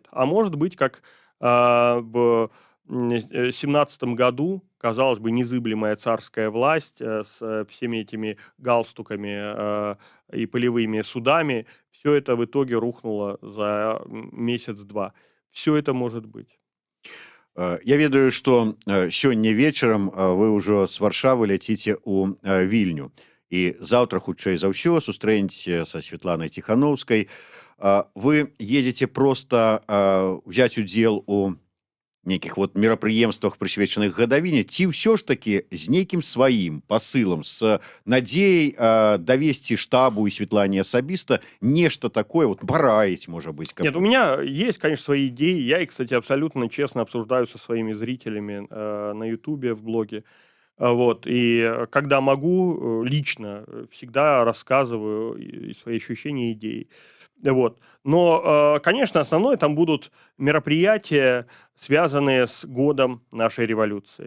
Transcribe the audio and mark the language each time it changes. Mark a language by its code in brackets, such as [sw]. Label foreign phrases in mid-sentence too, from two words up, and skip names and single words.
[ru] А может быть, как в 17 году, казалось бы, незыблемая царская власть с всеми этими галстуками и полевыми судами, все это в итоге рухнуло за месяц-два. Все это может быть. [be] Я ведаю, што сёння вечарам вы ўжо з Варшавы ляціце ў Вільню. І заўтра, хутчэй за ўсё, сустрэнеце са Святланай Ціханаўскай. Вы едзеце проста ўзяць удзел у нейкіх мерапрыемствах, прысвечаных гадавіне, ці ўсё ж такі з нейкім сваім пасылам, з надзеяй давесці штабу і Светлане асабіста нешта такое, параіць, можа быть? [ru] Нет, у меня есть, конечно, свои идеи. Я их, кстати, абсолютно честно обсуждаю со своими зрителями на Ютубе, в блоге. Вот. И когда могу, лично всегда рассказываю свои ощущения и идеи. Вот. Но, конечно, основное там будут мероприятия, связанные с годом нашей революции.